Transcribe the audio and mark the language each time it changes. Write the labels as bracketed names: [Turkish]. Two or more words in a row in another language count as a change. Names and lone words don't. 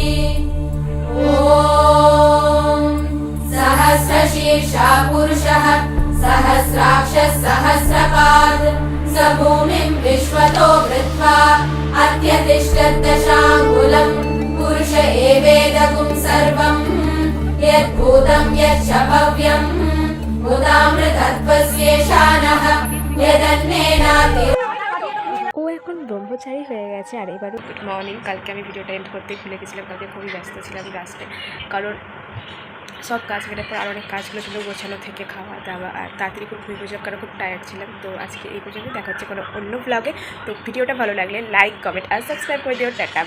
[Sanskrit] ॐ सहस्रशीर्षा पुरुषः सहस्राक्षः सहस्रपाद स भूमिं विश्वतो वृत्वा अत्यतिष्ठद्दशाङ्गुलम् पुरुष एवेदगुं सर्वं यद्भूतं यच्च भव्यं मुदामृतत्वस्येषानः यदन्नेनाति। [Bangla] ও এখন ব্রহ্মচারী হয়ে গেছে। আর এবারও [English] good morning. [Bangla] কালকে আমি ভিডিওটা এন্ড করতে ভুলে গেছিলাম, কালকে খুবই ব্যস্ত ছিলাম রাস্তায়, কারণ সব কাজ মেটার পর আর অনেক কাজগুলো ছিল, গোছানো থেকে খাওয়া দাওয়া, আর তাড়াতাড়ি খুব ঘুরে যাওয়ার কারণে খুব টায়ার্ড ছিলাম। তো আজকে এই পর্যন্ত, দেখা হচ্ছে কোনো অন্য ব্লগে। তো ভিডিওটা ভালো লাগলে লাইক, কমেন্ট আর সাবস্ক্রাইব করে দিও।